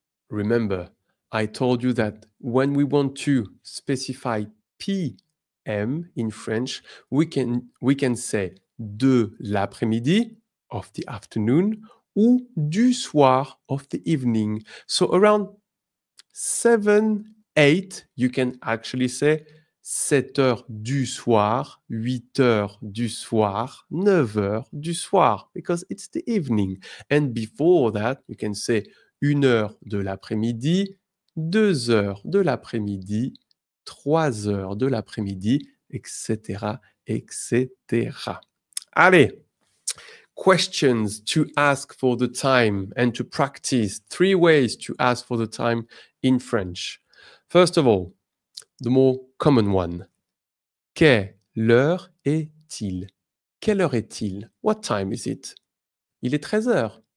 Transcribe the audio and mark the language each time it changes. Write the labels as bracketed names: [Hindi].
[English] Remember, I told you that when we want to specify PM in French, we can say [French] de l'après-midi, [English] of the afternoon, [French] ou du soir, [English] of the evening. So around 7, 8, you can actually say [French] 7h du soir, 8h du soir, 9h du soir, [English] because it's the evening. And before that, you can say [French] 1h de l'après-midi, 2h de l'après-midi, [English] 3h de l'après-midi, etc., etc. Allez, questions to ask for the time and to practice. 3 ways to ask for the time in French. First of all, the more common one. [French] Quelle heure est-il? Quelle heure est-il? [English] What time is it? [French] Il est 13h.